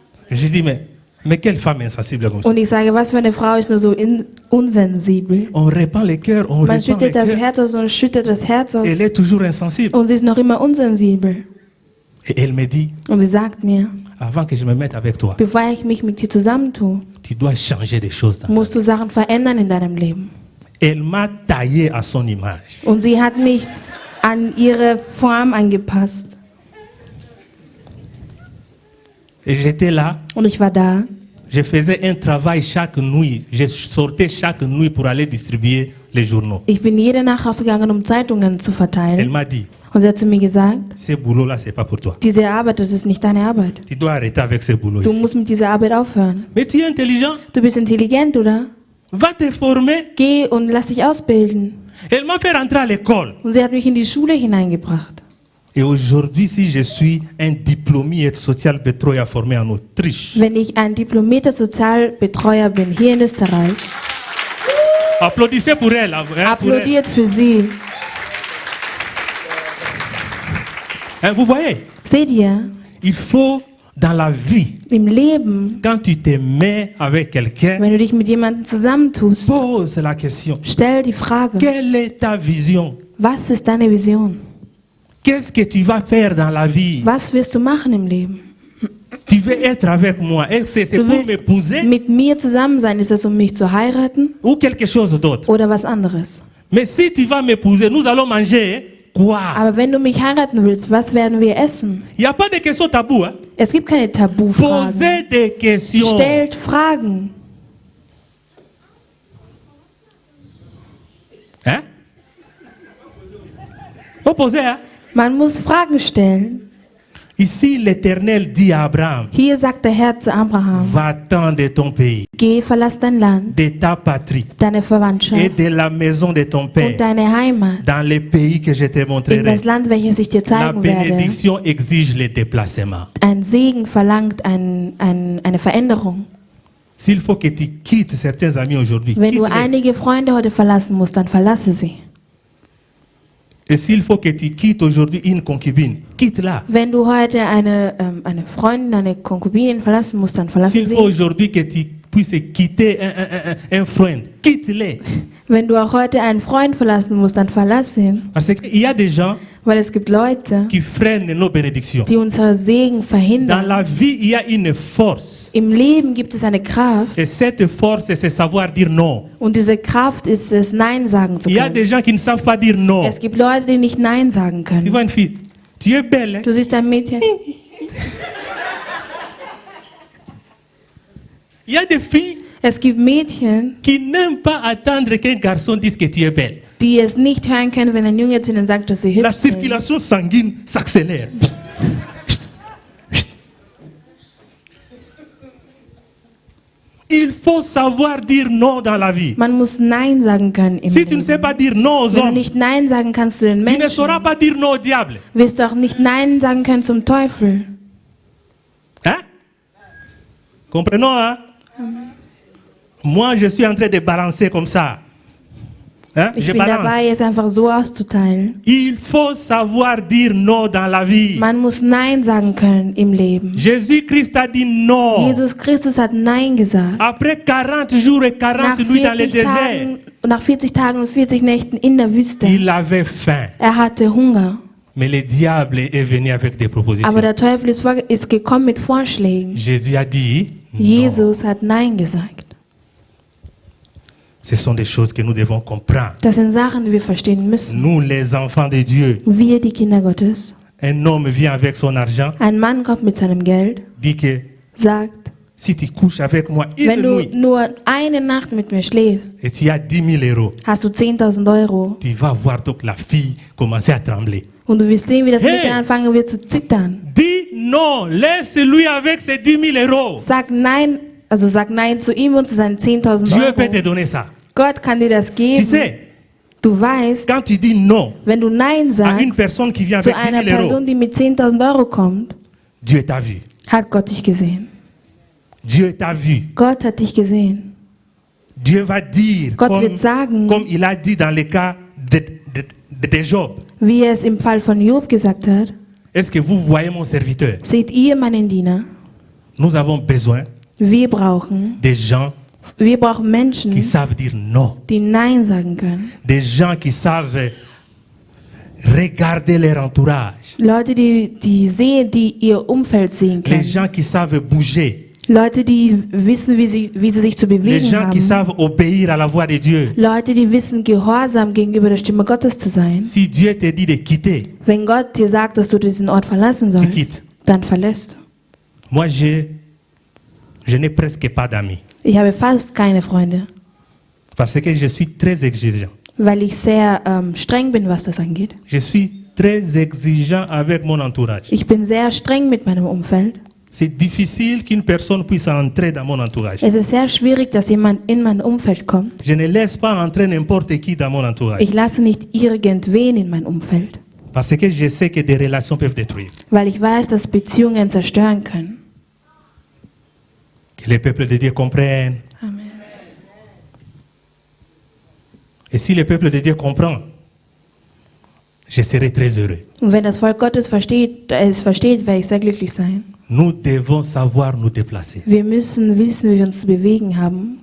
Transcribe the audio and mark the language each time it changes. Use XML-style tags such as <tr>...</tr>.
<fr>J'ai dit, mais quelle femme insensible comme ça?</fr> <de>Und ich sage, was für eine Frau ist nur so unsensibel?</de> <fr>On répand les cœurs, on</fr> <de>Man</de> <fr>répand les</fr> <de>schüttet das</de> <fr>cœurs.</fr> <de>Herz aus und schüttet das Herz aus.</de> <fr>Elle est toujours insensible.</fr> <de>Und sie ist noch immer unsensibel.</de> <fr>Et elle me dit,</fr> <de>Und sie sagt mir,</de> <fr>avant que je me mette avec toi,</fr> <de>bevor ich mich mit dir zusammentue,</de> <fr>tu dois changer des choses dans ta</fr> <de>musst du Sachen verändern in deinem Leben.</de> <fr>vie. Elle m'a taillé à son image.</fr> <de>Und sie hat mich an ihre Form angepasst.</de> <fr>Et j'étais là,</fr> <de>Und ich war da.</de> <fr>je faisais un travail chaque nuit. Je sortais chaque nuit pour aller distribuer les journaux.</fr> <de>Ich bin jede Nacht rausgegangen, um Zeitungen zu</de> <fr>Elle</fr> <de>verteilen.</de> <fr>m'a dit,</fr> <de>Und sie hat zu mir gesagt,</de> <fr>ce boulot-là, c'est pas pour toi.</fr> <de>diese Arbeit, das ist nicht deine Arbeit.</de> <fr>Tu dois arrêter avec ce boulot</fr> <de>Du</de> <fr>ici.</fr> <de>musst mit dieser Arbeit aufhören.</de> <fr>Mais tu es intelligent,</fr> <de>Du bist intelligent, oder?</de> <fr>va te former.</fr> <de>Geh und lass dich ausbilden.</de> <fr>Elle m'a fait rentrer à l'école.</fr> <de>Und sie hat mich in die Schule hineingebracht.</de> <fr>Et aujourd'hui, si je suis un diplômé social Betreuer formé en Autriche,</fr> <de>Wenn ich ein diplomierter Sozialbetreuer bin, hier in Österreich,</de> <fr>applaudissez pour elle. Hein, pour elle.</fr> <de>applaudiert für sie.</de> <fr>Hein, vous voyez,</fr> <de>Seht ihr,</de> <fr>il faut dans la vie,</fr> <de>im Leben,</de> <fr>quand tu te mets avec quelqu'un,</fr> <de>wenn du dich mit jemandem zusammentust,</de> <fr>pose la question.</fr> <de>stell die Frage,</de> <fr>Quelle est ta vision?</fr> <de>was ist deine Vision?</de> <fr>Qu'est-ce que tu vas faire dans la vie?</fr> <de>Was wirst du machen im Leben?</de> <fr>Tu veux être avec moi? Est-ce que c'est</fr> <de>Du</de> <fr>pour</fr> <de>willst</de> <fr>m'épouser</fr> <de>mit mir zusammen sein, ist es, um mich zu heiraten</de> <fr>ou quelque chose d'autre?</fr> <de>oder was anderes?</de> <fr>Mais si tu vas m'épouser, nous allons manger. quoi?</fr> <de>Aber wenn du mich heiraten willst, was werden wir essen?</de> <fr>Il n'y a pas de questions taboues. Hein?</fr> <de>Es gibt keine Tabufragen.</de> <fr>Posez des questions.</fr> <de>Stellt Fragen.</de> <fr>Hein? Faut poser, hein?</fr> <de>Man muss Fragen stellen.</de> <fr>Ici, l'Éternel dit à Abraham,</fr> <de>Hier sagt der Herr zu Abraham,</de> <fr>va-t'en de ton pays,</fr> <de>geh, verlass dein Land,</de> <fr>de ta patrie</fr> <de>deine</de> <fr>et</fr> <de>Verwandtschaft</de> <fr>de la maison de ton père</fr> <de>und deine Heimat</de> <fr>dans le pays que je te</fr> <de>in</de> <fr>montrerai.</fr> <de>das Land, welches ich dir</de> <fr>La</fr> <de>zeigen werde.</de> <fr>bénédiction exige le déplacement.</fr> <de>Ein Segen verlangt eine Veränderung.</de> <fr>S'il faut que tu quittes certains amis aujourd'hui,</fr> <de>Wenn du</de> <fr>quitte-les.</fr> <de>einige Freunde heute verlassen musst, dann verlasse sie.</de> <fr>Et s'il faut que tu quittes aujourd'hui une concubine, quitte-la.</fr> <de>Wenn du heute eine Freundin, eine Konkubinin verlassen musst, dann verlasse</de> <fr>S'il faut</fr> <de>sie.</de> <fr>aujourd'hui que tu puisses quitter un friend, quitte-les.</fr> <de>Wenn du auch heute einen Freund verlassen musst, dann verlasse ihn.</de> <fr>Parce qu'il y a des gens</fr> <de>Weil es gibt Leute,</de> <fr>qui freinent nos bénédictions.</fr> <de>die unsere Segen</de> <fr>Dans</fr> <de>verhindern.</de> <fr>la vie, il y a une force.</fr> <de>Im Leben gibt es eine Kraft</de> <fr>Et cette force, c'est savoir dire non.</fr> <de>und diese Kraft ist es, Nein sagen zu</de> <fr>Il y a</fr> <de>können.</de> <fr>des gens qui ne savent pas dire non.</fr> <de>Es gibt Leute, die nicht Nein sagen</de> <fr>Tu</fr> <de>können.</de> <fr>vois une fille, tu es belle. Hein?</fr> <de>Du siehst ein Mädchen.</de> <fr>Il y a des filles</fr> <de>Es gibt Mädchen,</de> <fr>qui n'aiment pas attendre qu'un garçon dise que tu es belle.</fr> <de>die es nicht hören können, wenn ein Junge zu ihnen sagt, dass sie</de> <fr>La</fr> <de>hübsch sind.</de> <fr>circulation sanguine s'accélère. Il faut savoir dire non dans la vie.</fr> <de>Man muss Nein sagen können im</de> <fr>Si tu ne sais</fr> <de>Leben.</de> <fr>pas dire non aux</fr> <de>Wenn du</de> <fr>hommes,</fr> <de>nicht Nein sagen kannst zu den</de> <fr>tu ne sauras</fr> <de>Menschen,</de> <fr>pas dire non au diable.</fr> <de>wirst du auch nicht Nein sagen können zum Teufel.</de> <fr>Hein? Comprenons, hein? Moi, je suis en train de balancer comme ça. Hein?</fr> <de>Ich</de> <fr>Je</fr> <de>bin dabei,</de> <fr>balance.</fr> <de>es einfach so auszuteilen.</de> <fr>Il faut savoir dire non dans la vie.</fr> <de>Man muss Nein sagen können im Leben.</de> <fr>Jésus-Christ a dit non.</fr> <de>Jesus Christus hat Nein gesagt.</de> <fr>Après 40 jours et 40 nuits dans le désert,</fr> <de>Nach 40 Tagen und 40 Nächten in der Wüste.</de> <fr>il avait faim.</fr> <de>Er hatte Hunger.</de> <fr>Mais le diable est venu avec des propositions.</fr> <de>Aber der Teufel ist gekommen mit Vorschlägen.</de> <fr>Jésus a dit non.</fr> <de>Jesus hat Nein gesagt.</de> <fr>Ce sont des choses que nous devons comprendre.</fr> <de>Das sind Sachen, die wir verstehen müssen.</de> <fr>Nous, les enfants de Dieu,</fr> <de>Wir, die Kinder Gottes.</de> <fr>un homme vient avec son argent,</fr> <de>Ein Mann kommt mit seinem Geld,</de> <fr>dit que</fr> <de>sagt,</de> <fr>si tu couches avec moi</fr> <de>wenn</de> <fr>une</fr> <de>du</de> <fr>nuit</fr> <de>nur eine Nacht mit mir schläfst,</de> <fr>et tu as 10 000 euros,</fr> <de>hast du 10.000 Euro.</de> <fr>tu vas voir donc la fille commencer à trembler.</fr> <de>Und du wirst sehen, wie das Hey! Mädchen anfangen wird zu zittern.</de> <fr>Dis non, laisse-lui avec ses 10 000 euros.</fr> <de>Sag Nein zu ihm und zu seinen 10.000</de> <fr>Dieu peut te</fr> <de>Euro.</de> <fr>donner ça.</fr> <de>Gott kann dir das</de> <fr>Tu</fr> <de>geben.</de> <fr>sais,</fr> <de>Du weißt,</de> <fr>quand tu dis non</fr> <de>wenn du Nein</de> <fr>à une</fr> <de>sagst</de> <fr>personne qui vient</fr> <de>zu</de> <fr>avec 10</fr> <de>einer</de> <fr>000 euros,</fr> <de>Person, die mit 10.000 Euro kommt,</de> <fr>Dieu t'a vu.</fr> <de>hat Gott dich gesehen.</de> <fr>Dieu t'a vu.</fr> <de>Gott hat dich gesehen.</de> <fr>Dieu va dire,</fr> <de>Gott wird sagen,</de> <fr>comme il a dit dans le cas de Job,</fr> <de>wie er es im Fall von Job gesagt hat,</de> <fr>est-ce que vous voyez mon serviteur?</fr> <de>seht ihr meinen Diener?</de> <fr>Nous avons besoin</fr> <de>Wir brauchen</de> <fr>qui</fr> <de>Menschen,</de> <fr>savent dire non.</fr> <de>die Nein sagen können.</de> <fr>Des gens qui savent regarder leur entourage.</fr> <de>Leute, die ihr Umfeld sehen</de> <fr>Les</fr> <de>können.</de> <fr>gens qui savent bouger.</fr> <de>Leute, die wissen, wie sie sich zu</de> <fr>Les</fr> <de>bewegen</de> <fr>gens qui</fr> <de>haben.</de> <fr>savent obéir à la voix de Dieu.</fr> <de>Leute, die wissen, gehorsam gegenüber der Stimme Gottes zu sein.</de> <fr>Si Dieu te dit de quitter,</fr> <de>Wenn Gott dir sagt, dass du diesen Ort verlassen</de> <fr>quittes.</fr> <de>sollst, dann verlässt du.</de> <fr>moi je n'ai presque pas d'amis.</fr> <de>Ich habe fast keine Freunde,</de> <fr>Parce que je suis très exigeant.</fr> <de>weil ich sehr streng bin, was das angeht.</de> <fr>Je suis très exigeant avec mon entourage.</fr> <de>Ich bin sehr streng mit meinem Umfeld.</de> <fr>C'est difficile qu'une personne puisse entrer dans mon entourage.</fr> <de>Es ist sehr schwierig, dass jemand in mein Umfeld kommt.</de> <fr>Je ne laisse pas entrer n'importe qui dans mon entourage.</fr> <de>Ich lasse nicht irgendwen in mein Umfeld,</de> <fr>Parce que je sais que des relations peuvent détruire.</fr> <de>weil ich weiß, dass Beziehungen zerstören können.</de> <fr>Que les peuples de Dieu comprennent. Amen. Et si le peuple de Dieu comprend, je serai très heureux.</fr> <de>Und wenn das Volk Gottes es versteht, werde ich sehr glücklich sein.</de> <fr>Nous devons savoir nous déplacer.</fr> <de>Wir müssen wissen, wie wir uns zu bewegen haben.</de>